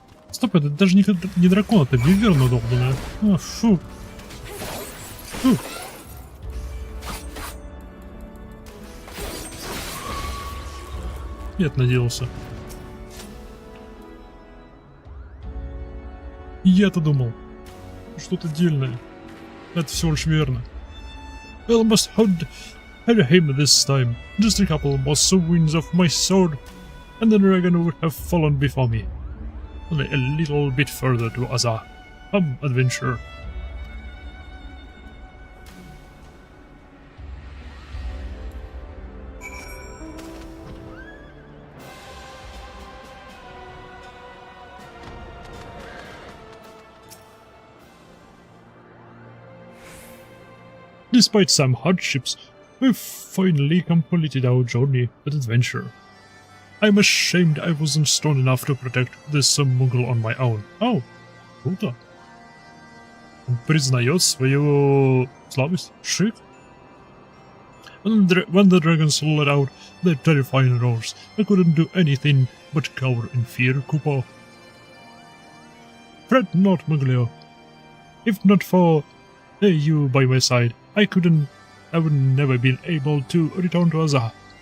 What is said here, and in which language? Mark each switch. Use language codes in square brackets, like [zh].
[ru] Стоп, это даже не дракон, это виверна долбаная. А, фу. Фу. Нет, надеялся. Я-то думал, что-то дельное. Это всего лишь верно. [en] I almost had him this time. Just a couple more swings of my sword, and the dragon would have fallen before me. Only a little bit further to Asa. Come, adventurer. Despite some hardships, we've finally completed our journey with adventure. I'm ashamed I wasn't strong enough to protect this Muggle on my own. [ru] Oh, круто. Он признает свою слабость. Шик. [en] When the dragons let out their terrifying roars, I couldn't do anything but cower in fear, Kupo. Fret not, Muglio. If not for you by my side, I would never been able to return to Asa.